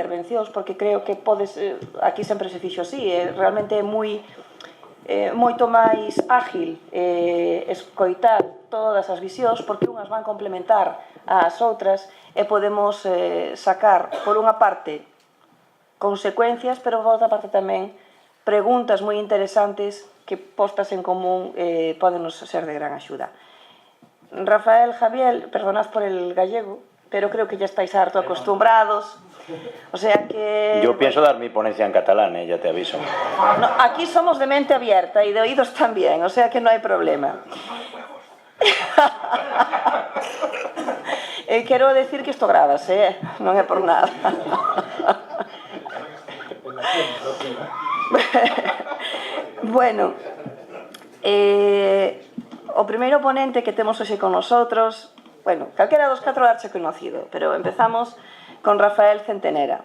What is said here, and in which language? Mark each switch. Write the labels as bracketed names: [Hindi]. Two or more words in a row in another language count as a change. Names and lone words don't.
[Galician] intervencións, porque creo que aquí sempre se fixo así, realmente é moito máis ágil escoitar todas as visións, porque unhas van complementar ás outras e podemos sacar, por unha parte, consecuencias, pero por outra parte tamén preguntas moi interesantes que postas en común poden ser de gran axuda. Rafael, [Spanish] Javier, perdonad por el gallego, pero creo que ya estáis harto acostumbrados. O sea que... Yo pienso dar mi ponencia en catalán, ya te aviso. No, aquí somos de mente abierta y de oídos también, o sea que no hay problema. [Galician] Quero decir que isto grávase, non é por nada. Bueno, o primeiro ponente que temos hoxe con nosotros, bueno, calquera dos 4 darche conocido, pero empezamos con Rafael Centenera.